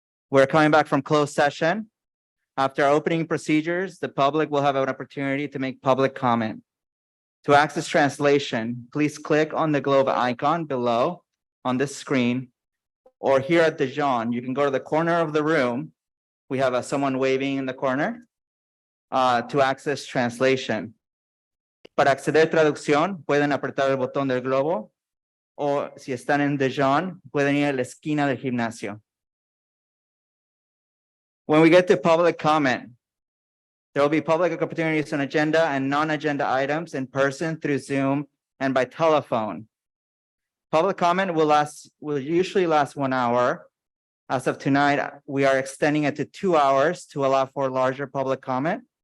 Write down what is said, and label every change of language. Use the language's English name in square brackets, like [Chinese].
[English] We're coming back from closed session. After opening procedures, the public will have an opportunity to make public comment. To access translation, please click on the globe icon below on this screen, or here at the Jean, you can go to the corner of the room. We have someone waving in the corner to access translation. [Spanish] Para acceder a traducción, pueden apretar el botón del globo, o si están en the Jean, pueden ir a la esquina del gimnasio. [English] When we get to public comment, there will be public opportunities on agenda and non-agenda items in person through Zoom and by telephone. Public comment will usually last 1 hour. As of tonight, we are extending it to 2 hours to allow for larger public comment.